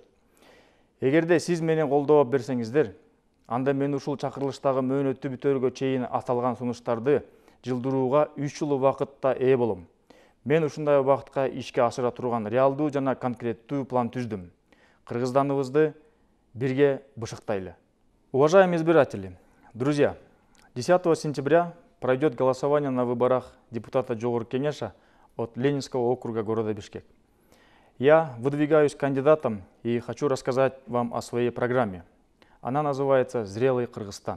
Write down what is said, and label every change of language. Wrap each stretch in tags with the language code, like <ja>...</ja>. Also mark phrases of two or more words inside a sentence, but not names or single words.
<ky>Эгерде сиз менен колдоо берсеңиздер, анда мен ушул чакырылыштагы мөөнөттү бүтөөргө чейин аталган сунуштарды жылдырууга 3 жыл убакытта ээ болом. Мен ушундай убакытка ишке ашыра турган реалдуу жана конкреттүү план түздүм. Кыргызстаныбызды бирге бышыктайлы.</ky> <ru>Уважаемые избиратели, друзья, 10 сентября пройдет голосование на выборах депутата Жогорку Кеңеша от Ленинского округа города Бишкек. Я выдвигаюсь кандидатом и хочу рассказать вам о своей программе. Она называется «Зрелый Кыргызстан».</ru>